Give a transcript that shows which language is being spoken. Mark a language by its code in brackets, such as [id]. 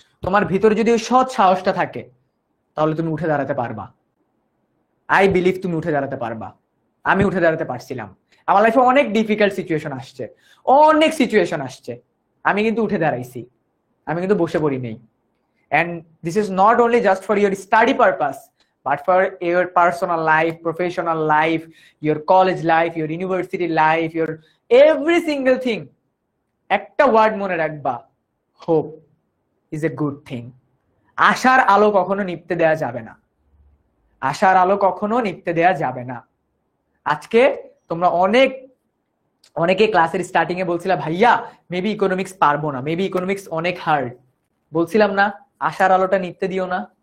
[bn] তোমার ভিতরে যদি ওই সৎ সাহসটা থাকে তাহলে তুমি উঠে দাঁড়াতে পারবা। [en] I believe [bn] তুমি উঠে দাঁড়াতে পারবা। আমি উঠে দাঁড়াতে পারছিলাম। আমার লাইফে অনেক ডিফিকাল্ট সিচুয়েশন আসছে, অনেক সিচুয়েশন আসছে, আমি কিন্তু উঠে দাঁড়াইছি, আমি কিন্তু বসে পড়ি নেই। [en] and this is not only just for your study purpose but for your personal life, professional life, your college life, your university life, your every single thing. [bn] একটা ওয়ার্ড মনে রাখবা, [en] hope is a good thing. [bn] আশার আলো কখনো নিভতে দেয়া যাবে না, আশার আলো কখনো নিভতে দেয়া যাবে না। আজকে তোমরা অনেকে ক্লাসের স্টার্টিং এ বলছিলা ভাইয়া মেবি ইকোনমিক্স পারবো না, মেবি ইকোনমিক্স অনেক হার্ড, বলছিলাম না আশার আলোটা নিভতে দিও না।